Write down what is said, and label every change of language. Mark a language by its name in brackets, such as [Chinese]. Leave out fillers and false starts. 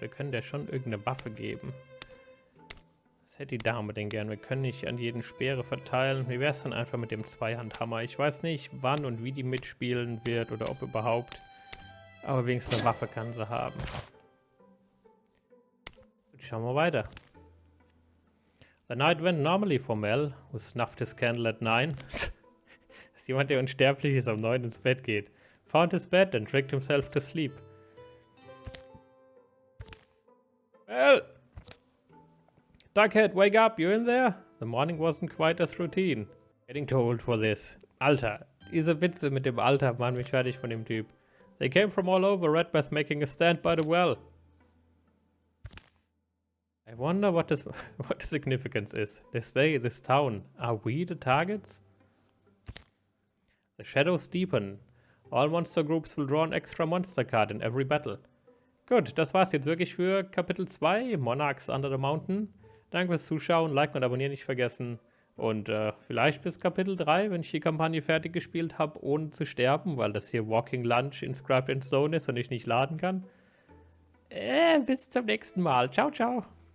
[German] Wir können der schon irgendeine Waffe geben. Was hätte die Dame denn gern? Wir können nicht an jeden Speere verteilen. Wie wäre es dann einfach mit dem Zweihandhammer? Ich weiß nicht, wann und wie die mitspielen wird oder ob überhaupt. Aber wenigstens eine Waffe kann sie haben. Gut, schauen wir weiter. [English] The night went normally for Mel, who snuffed his candle at 9. [German] Das ist jemand, der unsterblich ist, um 9 ins Bett geht. [English] Found his bed and tricked himself to sleep. Well, Duckhead, wake up, you in there? The morning wasn't quite as routine. Getting too old for this. [German] Alter, diese Witze mit dem Alter machen mich fertig von dem Typ. [English] They came from all over, Redbeth making a stand by the well. I wonder what the significance is. They stay this town. Are we the targets? The shadows deepen. All monster groups will draw an extra monster card in every battle. [German] Gut, das war's jetzt wirklich für Kapitel 2, Monarchs Under the Mountain. Danke fürs Zuschauen, liken und abonnieren nicht vergessen. Und vielleicht bis Kapitel 3, wenn ich die Kampagne fertig gespielt habe, ohne zu sterben, weil das hier Walking Lunch inscribed in Stone ist und ich nicht laden kann. Bis zum nächsten Mal. Ciao, ciao.